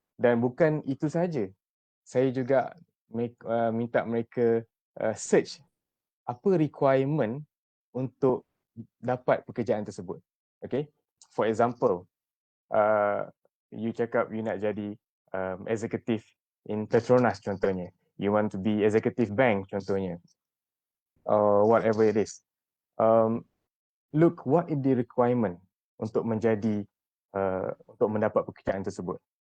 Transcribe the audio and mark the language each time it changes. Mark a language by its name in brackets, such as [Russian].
[Malay] Dan bukan itu saja, saya juga minta mereka search apa requirement untuk dapat pekerjaan tersebut. [English] Okay, for example, you cakap you [Malay] nak jadi [English] executive in Petronas contohnya, you want to be executive bank contohnya, or whatever it is. Look what is the requirement [Malay] untuk menjadi untuk mendapat pekerjaan tersebut.